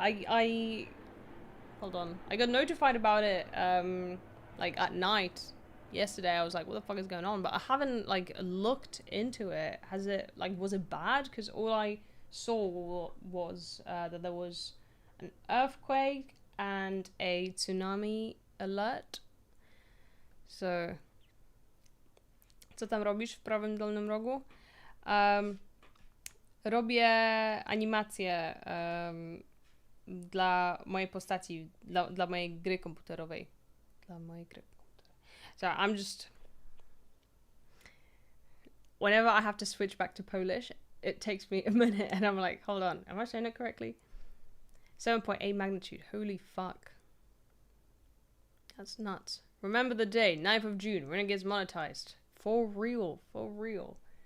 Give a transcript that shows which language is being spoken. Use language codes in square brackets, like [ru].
[en] I hold on. I got notified about it like at night yesterday. I was like, what the fuck is going on? But I haven't like looked into it. Has it like, was it bad? Because all I saw was that there was an earthquake and a tsunami alert. [pl] So co tam robisz w prawym dolnym rogu? Robię animację dla mojej postaci, dla mojej gry komputerowej. [en] So I'm just... Whenever I have to switch back to Polish, it takes me a minute and I'm like, hold on, am I saying it correctly? 7.8 magnitude, holy fuck. That's nuts. Remember the day, 9th of June, when it gets monetized. For real, for real.